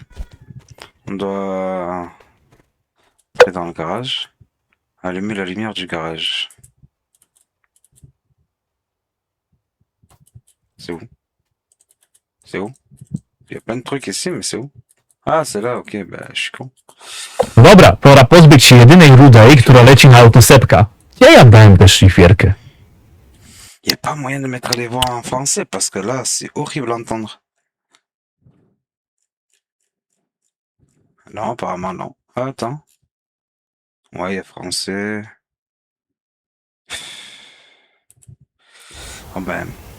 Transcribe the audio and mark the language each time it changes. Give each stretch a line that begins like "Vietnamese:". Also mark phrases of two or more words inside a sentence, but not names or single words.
French: On doit aller dans le garage. Allumer la lumière du garage. C'est où? C'est où? Il y a plein de trucs ici, mais c'est où? Ah, c'est là, ok, bah, je suis con.
Polish: Dobra, pora pozbyć się jedynej rudej, która leci na autosepka. Gdzie ja dałem tę szlifierkę?
French: Il n'y a pas moyen de mettre les voix en français parce que là, c'est horrible à entendre. Non, apparemment non. Ah, attends. Ouais, il y a français. Oh ben.